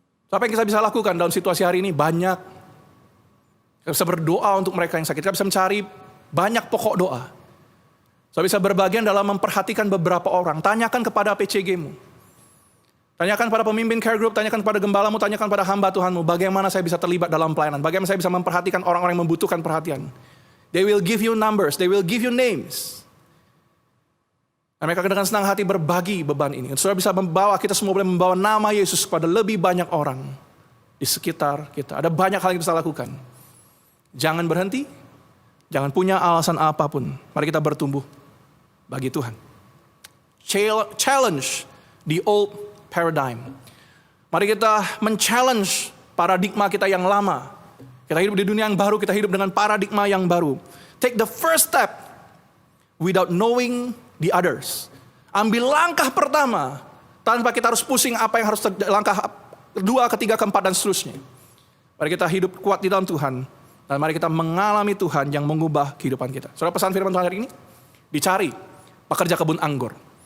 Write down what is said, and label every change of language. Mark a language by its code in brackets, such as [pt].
[id] Apa yang kita bisa lakukan dalam situasi hari ini? Banyak. Kita bisa berdoa untuk mereka yang sakit, kita bisa mencari banyak pokok doa. Saya bisa berbagian dalam memperhatikan beberapa orang, tanyakan kepada PCG-mu. Tanyakan pada pemimpin care group, tanyakan pada gembalamu, tanyakan pada hamba Tuhanmu, bagaimana saya bisa terlibat dalam pelayanan, bagaimana saya bisa memperhatikan orang-orang yang membutuhkan perhatian. [en] They will give you numbers, they will give you names. [id] Dan mereka dengan senang hati berbagi beban ini. Saudara bisa membawa, kita semua boleh membawa nama Yesus kepada lebih banyak orang di sekitar kita. Ada banyak hal yang bisa lakukan. Jangan berhenti, jangan punya alasan apapun. Mari kita bertumbuh bagi Tuhan. [en] Challenge the old paradigm. [id] Mari kita men-challenge paradigma kita yang lama. Kita hidup di dunia yang baru, kita hidup dengan paradigma yang baru. [en] Take the first step without knowing the others. [id] Ambil langkah pertama tanpa kita harus pusing apa yang harus langkah kedua, ketiga, keempat, dan seterusnya. Mari kita hidup kuat di dalam Tuhan. Dan mari kita mengalami Tuhan yang mengubah kehidupan kita. Saudara, pesan firman Tuhan hari ini, dicari pekerja kebun anggur.